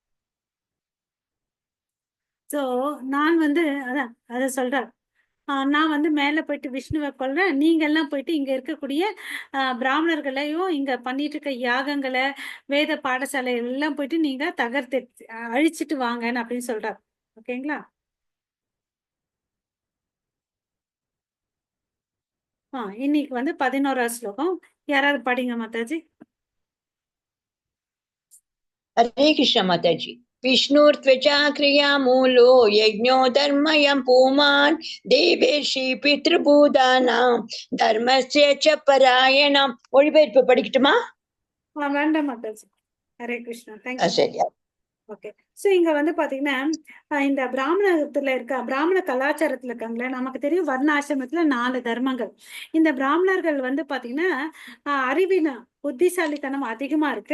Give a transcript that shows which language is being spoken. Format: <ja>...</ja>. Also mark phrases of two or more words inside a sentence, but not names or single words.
<ta>சோ நான் வந்து அதான் அதை சொல்றார், நான் வந்து மேல போயிட்டு விஷ்ணுவை கொல்றேன், நீங்க எல்லாம் போயிட்டு இங்க இருக்கக்கூடிய பிராமணர்களையும் இங்க பண்ணிட்டு இருக்க யாகங்களை வேத பாடசாலை எல்லாம் போயிட்டு நீங்க தகர்த்து அழிச்சிட்டு வாங்கன்னு அப்படின்னு சொல்றாரு. ஓகேங்களா. இன்னைக்கு வந்து 11வது ஸ்லோகம். யாராவது படிங்க மாதாஜி.</ta> <hi>हरे कृष्ण माताजी।</hi> <sa>विष्णुर्त्वचा क्रिया मूलो यज्ञो धर्मयं पुमान् देवेर्षि पितृभूतानां धर्मस्य च परायणम्.</sa> <ta>மொழிபெயர்ப்பு படிக்கட்டுமா? வேண்டாம் மாதாஜி. ஹரே கிருஷ்ணா. தேங்க்யூ. சரியா. ஓகே. சோ இங்க வந்து பாத்தீங்கன்னா இந்த பிராமணத்துல இருக்க பிராமண கலாச்சாரத்துல இருக்காங்களே, நமக்கு தெரியும் வர்ணாசிரமத்துல 4 தர்மங்கள். இந்த பிராமணர்கள் வந்து பாத்தீங்கன்னா அறிவின புத்திசாலித்தனம் அதிகமா இருக்கு.</ta>